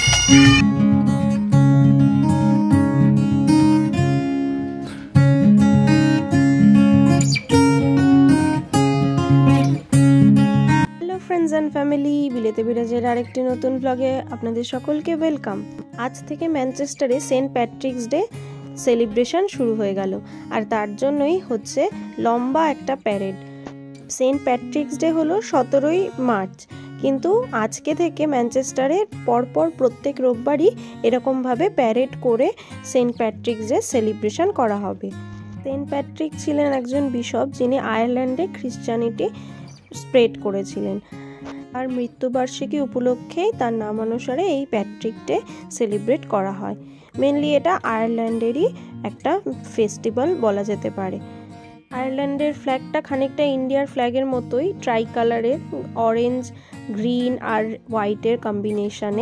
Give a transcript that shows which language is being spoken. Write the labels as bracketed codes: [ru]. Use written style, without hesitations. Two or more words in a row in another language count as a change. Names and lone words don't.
[en] friends and family [bn] বিলেতে বিরাজের আরেকটি নতুন ব্লগে আপনাদের সকলকে ওয়েলকাম। আজ থেকে ম্যানচেস্টারে সেন্ট প্যাট্রিক্স ডে সেলিব্রেশন শুরু হয়ে গেল আর তার জন্যই হচ্ছে লম্বা একটা প্যারেড। সেন্ট প্যাট্রিক্স ডে হলো 17 মার্চ, কিন্তু আজকে থেকে ম্যানচেস্টারে পরপর প্রত্যেক রবিবারই এরকম ভাবে প্যারেড করে সেন্ট প্যাট্রিক্স ডে সেলিব্রেশন করা হবে। সেন্ট প্যাট্রিক ছিলেন একজন বিশপ যিনি আয়ারল্যান্ডে [en] Christianity spread [bn] করেছিলেন। আর মৃত্যুবার্ষিকী উপলক্ষে তার নামানুসারে এই প্যাট্রিক ডে সেলিব্রেট করা হয়। মেনলি এটা আয়ারল্যান্ডেরই একটা ফেস্টিভ্যাল বলা যেতে পারে। আয়ারল্যান্ডের ফ্ল্যাগটা খানিকটা ইন্ডিয়ার ফ্ল্যাগের মতোই, [en] tri colour's, orange, green [bn] আর হোয়াইটের কম্বিনেশনে।